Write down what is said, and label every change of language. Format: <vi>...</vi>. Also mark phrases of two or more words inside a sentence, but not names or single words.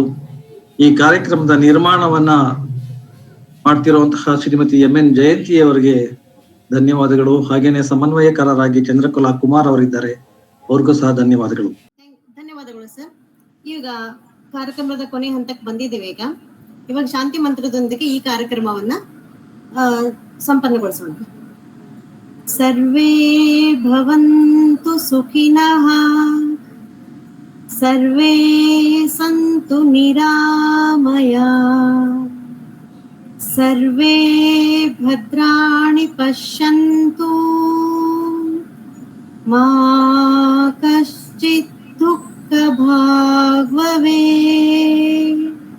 <kn>ಈ ಕಾರ್ಯಕ್ರಮದ ನಿರ್ಮಾಣವನ್ನ ಮಾಡ್ತಿರುವಂತಹ ಶ್ರೀಮತಿ ಎನ್ ಜಯಂತಿ ಅವರಿಗೆ ಧನ್ಯವಾದಗಳು. ಹಾಗೇನೆ ಸಮನ್ವಯಕಾರರಾಗಿ ಚಂದ್ರಕಲಾ ಕುಮಾರ್ ಅವರಿದ್ದಾರೆ, ಅವ್ರಿಗೂ ಸಹ ಧನ್ಯವಾದಗಳು. ಧನ್ಯವಾದಗಳು ಸರ್. ಈಗ ಕಾರ್ಯಕ್ರಮದ ಕೊನೆ ಹಂತಕ್ಕೆ ಬಂದಿದ್ದೇವೆ. ಇವಾಗ ಶಾಂತಿ ಮಂತ್ರದೊಂದಿಗೆ ಈ ಕಾರ್ಯಕ್ರಮವನ್ನ ಸಂಪನ್ನಗೊಳಿಸೋಣ.</kn> <sa>ಸರ್ವೇ ಭವಂತು ಸುಖಿನಃ, ಸರ್ವೇ ಸಂತು ನಿರಾಮಯಾ, ಸರ್ವೇ ಭದ್ರಾಣಿ ಪಶ್ಯಂತು, ಮಾ ಕಶ್ಚಿತ್ ದುಃಖ ಭಾಗ್ ಭವೇತ್.</sa>